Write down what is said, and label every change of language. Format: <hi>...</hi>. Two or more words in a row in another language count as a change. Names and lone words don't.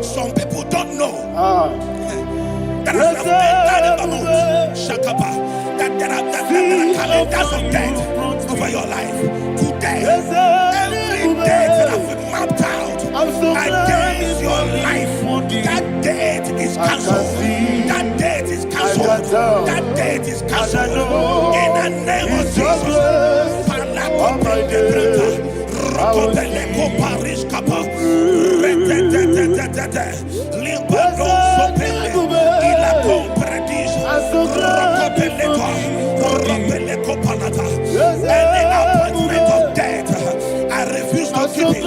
<en>Some people don't know that as I've entered the month, Shakapa, that there are calendars of death over your life. Today, every date that I've mapped out against your life, that date is cancelled. That date is cancelled. That date is cancelled. In the name of Jesus. Rokopeleko Paris Kappa, Limbado Sopele, Ila Compradis, Rokopeleko Palata. Any appointment of death, I refuse to keep it.</en>